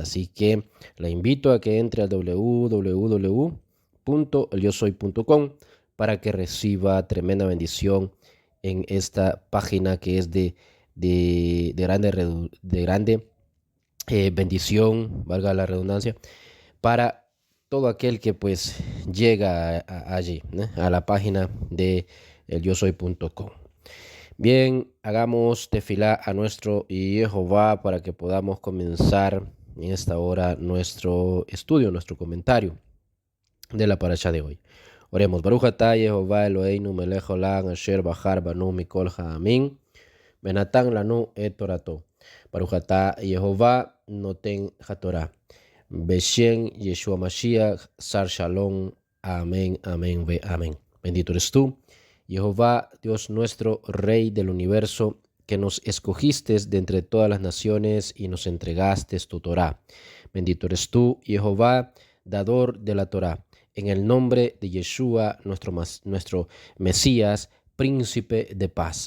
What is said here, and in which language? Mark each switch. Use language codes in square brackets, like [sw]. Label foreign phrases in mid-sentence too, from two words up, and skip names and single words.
[es] Así que la invito a que entre al www.elyosoy.com para que reciba tremenda bendición en esta página que es de grande bendición, valga la redundancia, para todo aquel que pues llega allí, ¿no?, a la página de elyosoy.com. Bien, hagamos tefilá a nuestro Jehová para que podamos comenzar en esta hora nuestro estudio, nuestro comentario de la parasha de hoy. Oremos. [he] ברוך אתה יהוה אלוהינו מלך עולם אשר בחר בנו מכל העמים ונתן לנו את תורתו. ברוך אתה יהוה נותן התורה. בשם ישוע משיח שר שלום. אמן אמן ואמן. [es] Bendito eres tú, Jehová, Dios nuestro, Rey del universo, que nos escogiste de entre todas las naciones y nos entregaste tu Torá. Bendito eres tú, Jehová, dador de la Torá. En el nombre de Yeshua, nuestro Mesías, príncipe de paz.